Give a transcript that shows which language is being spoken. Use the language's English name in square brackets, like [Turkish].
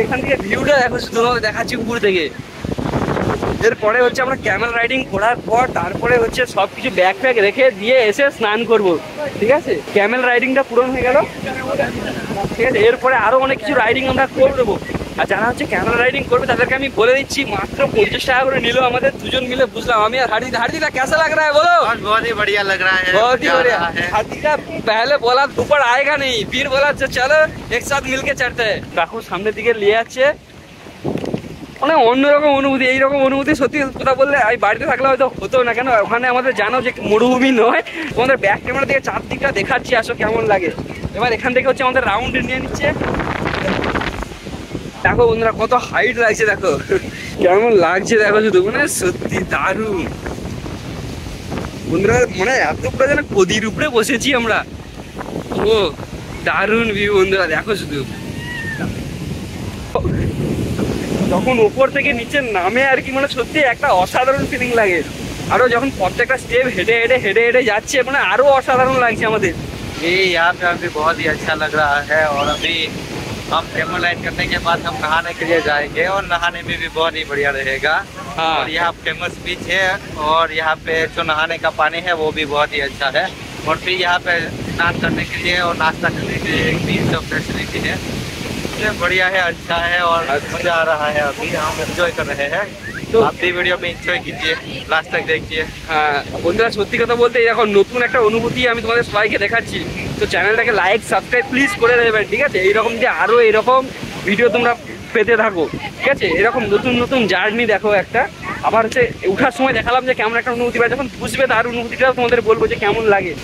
[Bangla] এখান থেকে ভিউটা দেখো শুধু, তোমাদের দেখাচ্ছি উপর থেকে। এরপরে হচ্ছে আমরা ক্যামেল রাইডিং করার পর তারপরে হচ্ছে সবকিছু ব্যাগ ফ্যাগ রেখে দিয়ে এসে স্নান করব, ঠিক আছে? ক্যামেল রাইডিংটা পূরণ হয়ে গেল, ঠিক আছে? এরপরে আরো অনেক কিছু রাইডিং আমরা করে দেবো। আর যারা হচ্ছে ক্যামেরা রাইডিং করবে তাদেরকে আমি বলে দিচ্ছি মাত্র 50 টাকা করে নিল আমাদের দুজন মিলে, বুঝলাম। আমি আর [Hindi] हार्दिक दा कैसा लग रहा है बोलो? बहुत ही बढ़िया लग रहा है, बहुत ही बढ़िया। हार्दिक दा पहले बोला ऊपर आएगा नहीं, फिर बोला चलो एक साथ मिलके चढ़ते हैं। [Bangla] দেখো সামনের দিকে নিয়ে যাচ্ছে, মানে অন্যরকম অনুভূতি। এইরকম অনুভূতি সত্যি কথা বললে আমি বাড়িতে থাকলে হয়তো হতো না। কেন ওখানে আমাদের জানো যে মরুভূমি নয়, তোমাদের ব্যাক ক্যামেরা থেকে চারদিকটা দেখাচ্ছি, আসো কেমন লাগে। এবার এখান থেকে হচ্ছে আমাদের রাউন্ড নিয়ে নিচ্ছে। দেখো বন্ধুরা কত হাইট লাগছে, দেখো কেমন লাগছে, দেখো শুধু মানে সত্যি দারুণ বন্ধুরা। মানে এত পুরো যেন গদির উপরে বসেছি আমরা। ও দারুণ ভিউ বন্ধুরা, দেখো শুধু। যখন উপর থেকে নিচে নামে আর কি, মানে সত্যি একটা অসাধারণ ফিলিং লাগে। আরো যখন প্রত্যেকটা স্টেপ হেঁটে হেঁটে হেঁটে হেঁটে যাচ্ছে, মানে আরো অসাধারণ লাগছে আমাদের। [Hindi] ये यहाँ पे अभी बहुत ही अच्छा लग रहा है। और अभी हम कैमल राइड करने के बाद हम नहाने के लिए जाएंगे, और नहाने में भी बहुत ही बढ़िया रहेगा। हाँ। और यहाँ फेमस बीच है, और यहाँ पे जो नहाने का पानी है वो भी बहुत ही अच्छा है। और फिर यहाँ पे स्नान करने के लिए और नाश्ता करने के लिए एक बीच ऑफ फैसिलिटी है। ये बढ़िया है, अच्छा है, और मजा आ रहा है। अभी हम एंजॉय कर रहे हैं, तो आप भी वीडियो में एंजॉय कीजिए, लास्ट तक देखिए। [Bangla] হ্যাঁ বন্ধুরা সত্যি কথা বলতে এখন নতুন একটা অনুভূতি আমি তোমাদের সবাইকে দেখাচ্ছি। তো চ্যানেলটাকে লাইক সাবস্ক্রাইব প্লিজ করে দেবেন, ঠিক আছে? এইরকম যে আরো এরকম ভিডিও তোমরা পেতে থাকো, ঠিক আছে? এরকম নতুন নতুন জার্নি দেখো একটা। আবার হচ্ছে উঠার সময় দেখালাম যে কেমন একটা অনুভূতি পাই, যখন বুঝবে তার অনুভূতিটাও তোমাদের বলবো যে কেমন লাগে।